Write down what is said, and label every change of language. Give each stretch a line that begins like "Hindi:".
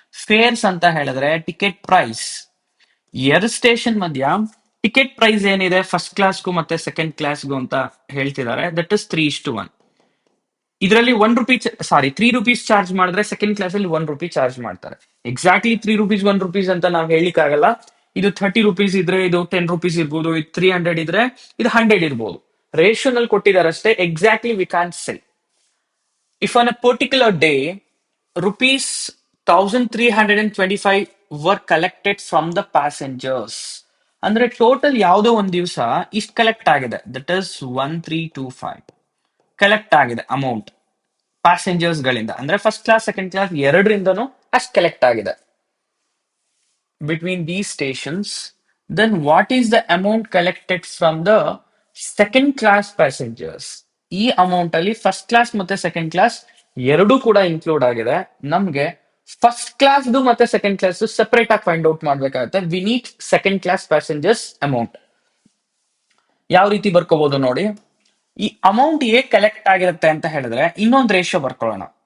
Kannada: Fairs ಅಂತ ಹೇಳಿದ್ರೆ ticket price. ಎರಡು ಸ್ಟೇಷನ್ ಮಧ್ಯ ಟಿಕೆಟ್ ಪ್ರೈಸ್ ಏನಿದೆ ಫಸ್ಟ್ ಕ್ಲಾಸ್ಗೂ ಮತ್ತೆ ಸೆಕೆಂಡ್ ಕ್ಲಾಸ್ಗೂ ಅಂತ ಹೇಳ್ತಿದ್ದಾರೆ.
English: That is 3:1.
Kannada: ಇದರಲ್ಲಿ ₹1 ₹3 ಚಾರ್ಜ್ ಮಾಡಿದ್ರೆ ಸೆಕೆಂಡ್ ಕ್ಲಾಸ್ ಅಲ್ಲಿ ₹1 ಚಾರ್ಜ್ ಮಾಡ್ತಾರೆ. ಎಕ್ಸಾಕ್ಟ್ಲಿ ₹3 ₹1 ಅಂತ ನಾವ್ ಹೇಳಿಕ್ ಆಗಲ್ಲ. ಇದು ₹30 ಇದ್ರೆ ಇದು ₹10 ಇರ್ಬೋದು, ಇದು 300 ಇದ್ರೆ ಇದು 100 ಇರ್ಬೋದು. ರೇಷಿಯೋನಲ್ಲಿ ಕೊಟ್ಟಿದ್ದಾರೆ ಅಷ್ಟೇ.
English: Exactly we can say. If on a particular day, rupees 1325 were collected from the passengers.
Kannada: ಅಂದ್ರೆ ಟೋಟಲ್ ಯಾವುದೋ ಒಂದ್ ದಿವಸ ಇಷ್ಟು ಕಲೆಕ್ಟ್ ಆಗಿದೆ.
English: that is 1325
Kannada: ಕಲೆಕ್ಟ್ ಆಗಿದೆ ಅಮೌಂಟ್ ಪ್ಯಾಸೆಂಜರ್ಸ್ ಗಳಿಂದ. ಅಂದ್ರೆ ಫಸ್ಟ್ ಕ್ಲಾಸ್ ಸೆಕೆಂಡ್ ಕ್ಲಾಸ್ ಎರಡರಿಂದನೂ ಅಷ್ಟು ಕಲೆಕ್ಟ್ ಆಗಿದೆ
English: between these stations. Then what is the amount collected from the second class passengers?
Kannada: ಈ ಅಮೌಂಟ್ ಅಲ್ಲಿ ಫಸ್ಟ್ ಕ್ಲಾಸ್ ಮತ್ತೆ ಸೆಕೆಂಡ್ ಕ್ಲಾಸ್ ಎರಡೂ ಕೂಡ ಇನ್ಕ್ಲೂಡ್ ಆಗಿದೆ. ನಮ್ಗೆ ಫಸ್ಟ್ ಕ್ಲಾಸ್ ಮತ್ತೆ ಸೆಕೆಂಡ್ ಕ್ಲಾಸ್ ಸೆಪರೇಟ್ ಆಗಿ ಫೈಂಡ್ ಔಟ್ ಮಾಡ್ಬೇಕಾಗುತ್ತೆ.
English: We need second class passengers amount.
Kannada: ಯಾವ ರೀತಿ ಬರ್ಕೋಬಹುದು ನೋಡಿ. ಈ ಅಮೌಂಟ್ ಹೇಗ್ ಕಲೆಕ್ಟ್ ಆಗಿರುತ್ತೆ ಅಂತ ಹೇಳಿದ್ರೆ ಇನ್ನೊಂದು ರೇಷಿಯೋ ಬರ್ಕೊಳ್ಳೋಣ.